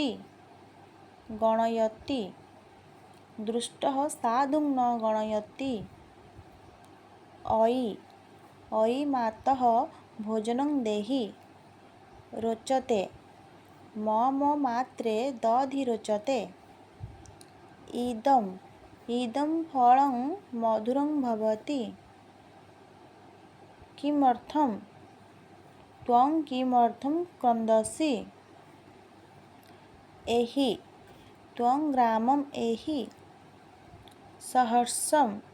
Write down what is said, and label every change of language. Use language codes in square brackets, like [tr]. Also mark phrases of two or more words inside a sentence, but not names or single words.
[sa] ଗଣୟତି ଦୃଷ୍ଟଃ ସାଧୁଂ ନ ଗଣୟତି। ଅୟି ମାତଃ ଭୋଜनं ଦେହି। ରୋଚତେ ମମ ମାତ୍ରେ ଦଧି ରୋଚତେ। ଇଦଂ इदं फलं मधुरं भवति। किमर्थं त्वं किमर्थं क्रन्दसि? एहि त्वं ग्रामम् एहि सहर्षं।